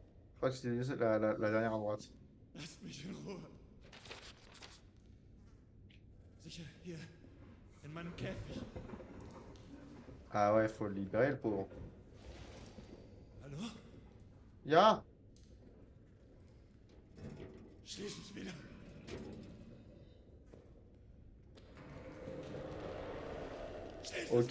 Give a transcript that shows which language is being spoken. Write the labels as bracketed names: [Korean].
[French] Je crois que c'était la dernière à droite. [German] Lasst mich in Ruhe! Sicher hier, in meinem Käfig. [French] Ah ouais, faut le libérer, le pauvre. [German] Hallo? Ja? Schließ es wieder! Schließ es Ok,